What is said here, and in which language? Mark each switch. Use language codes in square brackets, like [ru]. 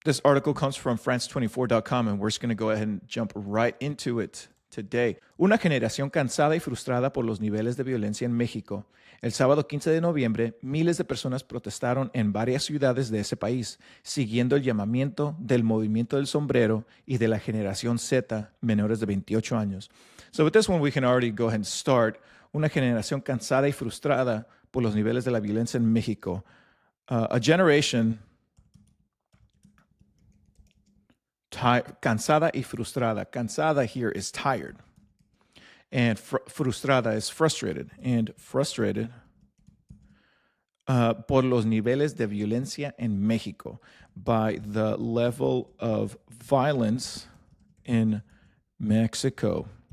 [en] This article comes from France24.com, and we're just going to go ahead and jump right into it today. [es] Una generación cansada y frustrada por los niveles de violencia en México. El sábado 15 de noviembre, miles de personas protestaron en varias ciudades de ese país, siguiendo el llamamiento del Movimiento del Sombrero y de la generación Z, menores de 28 años. [en] So with this one, we can already go ahead and start. [es] Una generación cansada y frustrada por los niveles de la violencia en México. [en] A generation [es] cansada y frustrada. [en] Cansada here is tired. And frustrada is frustrated. And frustrated [es] por los niveles de violencia en México. [en] By the level of violence in Mexico.